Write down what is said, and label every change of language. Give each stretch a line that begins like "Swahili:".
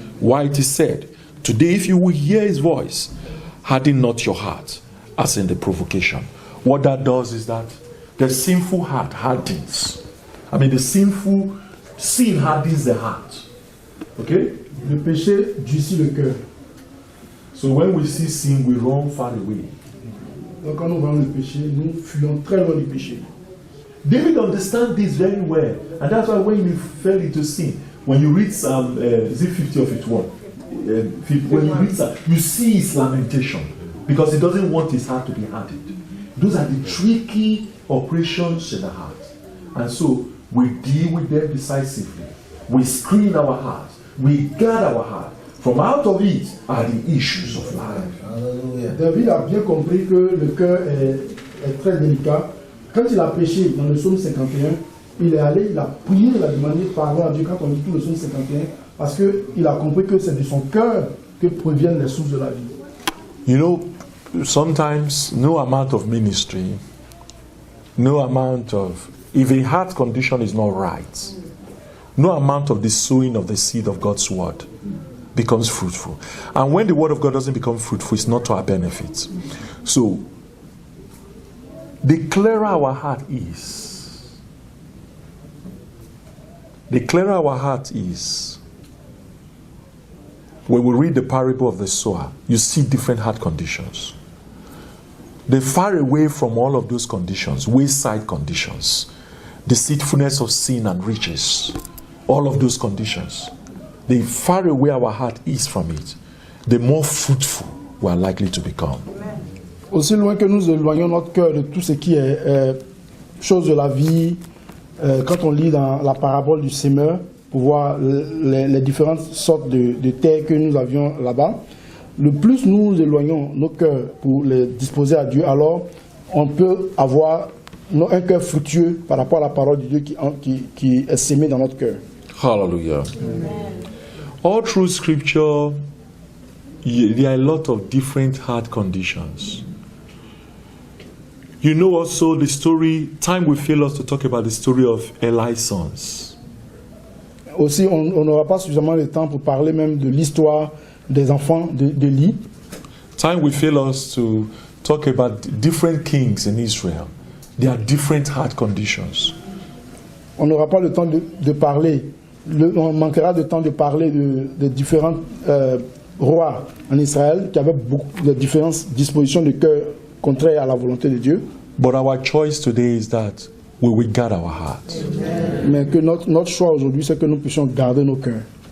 English: Why it is said, today if you will hear his voice, harden not your heart, as in the provocation. What that does is that the sinful heart hardens. I mean, the sin hardens the heart. Okay?
French: Le péché durcit le cœur.
English: So when we see sin, we run far away.
French: Donc quand nous voyons le péché, nous fuyons très loin du péché.
English: David understands this very well, and that's why when he fell into sin, when you read Psalm 50 or 51, when you read that, you see his lamentation because he doesn't want his heart to be hardened. Those are the tricky operations in the heart, and so we deal with them decisively. We screen our heart, we guard our heart. From out of it are the issues of life. Hallelujah.
French: David a bien compris que le cœur est très délicat. Quand il a péché dans le psaume 51, il est allé, il a prié, il a demandé pardon à Dieu quand on dit tout le psaume 51, parce qu'il a compris que c'est de son cœur que proviennent les sources de la vie.
English: You know, sometimes no amount of ministry, no amount of, if a heart condition is not right, no amount of the sowing of the seed of God's word becomes fruitful. And when the word of God doesn't become fruitful, it's not to our benefit. So, the clearer our heart is, the clearer our heart is, when we read the parable of the sower, you see different heart conditions. The far away from all of those conditions, wayside conditions, deceitfulness of sin and riches, all of those conditions, the far away our heart is from it, the more fruitful we are likely to become.
French: Aussi loin que nous éloignons notre cœur de tout ce qui est chose de la vie, quand on lit dans la parabole du semeur, pour voir les différentes sortes de terres que nous avions là-bas, le plus nous éloignons nos cœurs pour les disposer à Dieu, alors on peut avoir un cœur fructueux par rapport à la parole de Dieu qui est sémée dans notre cœur.
English: Hallelujah. All through Scripture, there are a lot of different heart conditions. You know also the story, time will fail us to talk about the story of Eli's sons.
French: Aussi, on n'aura pas suffisamment de temps pour parler même de l'histoire des enfants d'Élie.
English: Time will fail us to talk about different kings in Israel. There are different heart conditions.
French: On n'aura pas le temps de parler, on manquera de temps de parler de différents rois en Israël qui avaient beaucoup de différentes dispositions de cœur contraires à la volonté de Dieu.
English: But our choice today is that we will guard our hearts.
French: Mais que notre choix aujourd'hui, c'est que nous puissions garder nos cœurs.